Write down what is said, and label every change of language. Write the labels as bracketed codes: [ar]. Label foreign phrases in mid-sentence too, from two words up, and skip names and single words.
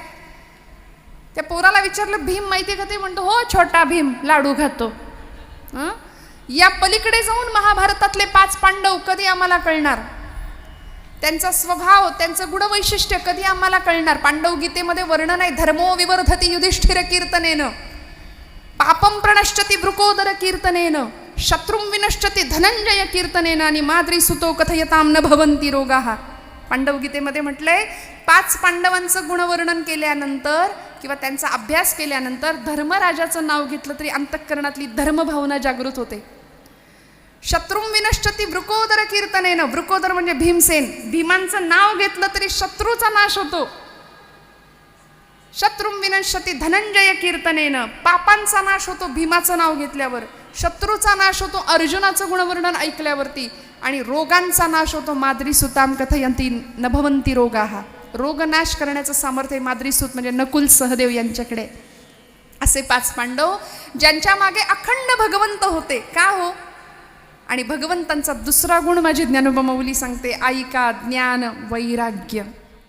[mr] त्या पोराला विचारलं भीम माहिती आहे का? ते म्हणतो हो, छोटा भीम लाडू खातो. या पलीकडे जाऊन महाभारतातले 5 पांडव कधी आम्हाला कळणार, त्यांचा स्वभाव, त्यांचं गुणवैशिष्ट्य कधी आम्हाला कळणार. पांडव गीतेमध्ये वर्णन आहे, [sa] धर्मो विवर्धती युधिष्ठिर कीर्तनेन, पापम प्रणश्यति वृकोदर कीर्तनेन, शत्रुं विनश्यति धनंजय कीर्तनेन आणि माद्री सुतो कथयताम न भवंती रोगाः. [mr] पांडव गीतेमध्ये म्हटलंय, 5 पांडवांचं गुणवर्णन केल्यानंतर किंवा त्यांचा अभ्यास केल्यानंतर धर्मराजाचं नाव घेतलं तरी अंतःकरणातली धर्मभावना जागृत होते. [sa] शत्रुं विनश्यति वृकोदर कीर्तनेन, [mr] वृकोदर म्हणजे भीमसेन, भीमांचं नाव घेतलं तरी शत्रूचा नाश होतो. [sa] शत्रुं विनश्यति धनंजय कीर्तनेन, [mr] पापांचा नाश होतो भीमाचं नाव घेतल्यावर, शत्रूचा नाश होतो अर्जुनाचं गुणवर्णन ऐकल्यावरती, आणि रोगांचा नाश होतो [sa] माद्री सुताम कथयन्ति न भवन्ति रोगाः. [mr] रोग नाश करण्याचं सामर्थ्य माद्री सूत म्हणजे नकुल सहदेव यांच्याकडे. असे 5 पांडव ज्यांच्या मागे अखंड भगवंत होते. का हो? आणि भगवंतांचा दुसरा गुण माझी ज्ञानोबा माऊली सांगते, ऐका ज्ञान वैराग्य.